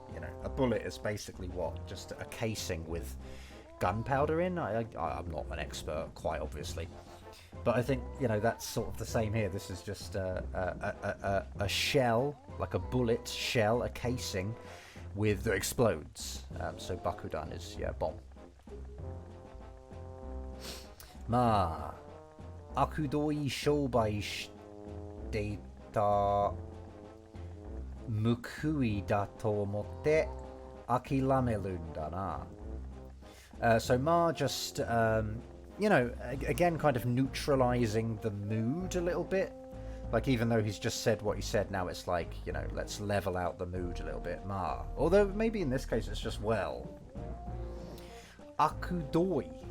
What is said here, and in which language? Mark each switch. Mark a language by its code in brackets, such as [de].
[en] You know, a bullet is basically what? Just a casing with gunpowder in. I'm not an expert, quite obviously, but I think, you know, that's sort of the same here. This is just a shell, like a bullet shell, a casing with that explodes. So bakudan is, yeah, bomb. [ja] まあ悪どい商売していた報いだと思って諦めるんだな。 [en] So Ma just, you know, again, kind of neutralizing the mood a little bit. Like, even though he's just said what he said, now it's like, you know, let's level out the mood a little bit. Ma. Although maybe in this case it's just well. Akudoi.